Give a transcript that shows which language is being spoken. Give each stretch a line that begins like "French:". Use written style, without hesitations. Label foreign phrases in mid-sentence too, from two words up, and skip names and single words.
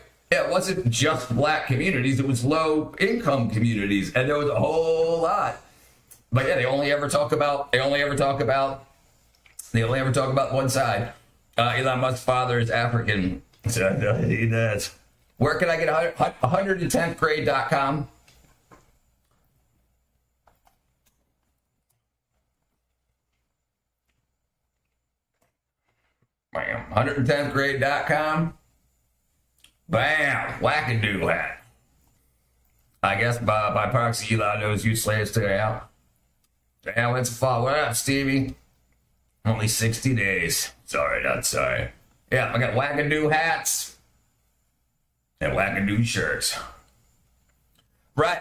English: Yeah, it wasn't just black communities, it was low income communities, and there was a whole lot. But yeah, they only ever talk about one side. Elon Musk's father is African. So he does. Where can I get 110thgrade.com? Bam, 110thgrade.com. Bam! Wackadoo hat. I guess by proxy, Elon knows you slaves today out. Damn, it's fall. What up, Stevie? Only 60 days. Sorry, not sorry. Yeah, I got wackadoo hats and wackadoo shirts. Right.